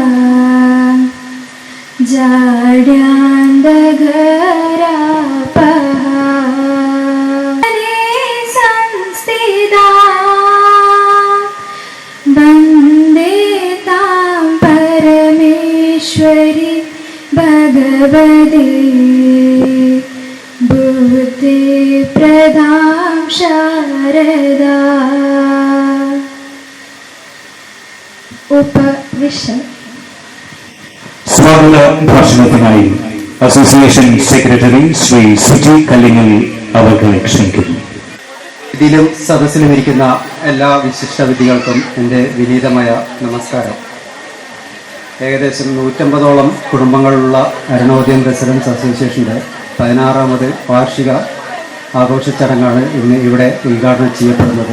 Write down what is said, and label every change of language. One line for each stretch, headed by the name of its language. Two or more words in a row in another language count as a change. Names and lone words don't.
Sanskrit: जाड्यान्धकारापहा संस्थिता वन्दे तां परमेश्वरी भगवती बुद्धिप्रदां शारदा उपविश
Malayalam: സ്വാഗത ഭാഷണത്തിനായി അസോസിയേഷൻ സെക്രട്ടറി ശ്രീ സുജി കല്ലിങ്ങൽ അവർകളെ ക്ഷണിക്കുന്നു. ഇതിലും സദസ്സിലും ഇരിക്കുന്ന എല്ലാ വിശിഷ്ട വിധികൾക്കും എൻ്റെ വിനീതമായ നമസ്കാരം. ഏകദേശം 150ഓളം കുടുംബങ്ങളുള്ള അരുണോദയം റെസിഡൻസ് അസോസിയേഷൻ്റെ 16ാമത് വാർഷിക ആഘോഷ ചടങ്ങാണ് ഇന്ന് ഇവിടെ ഉദ്ഘാടനം ചെയ്യപ്പെടുന്നത്.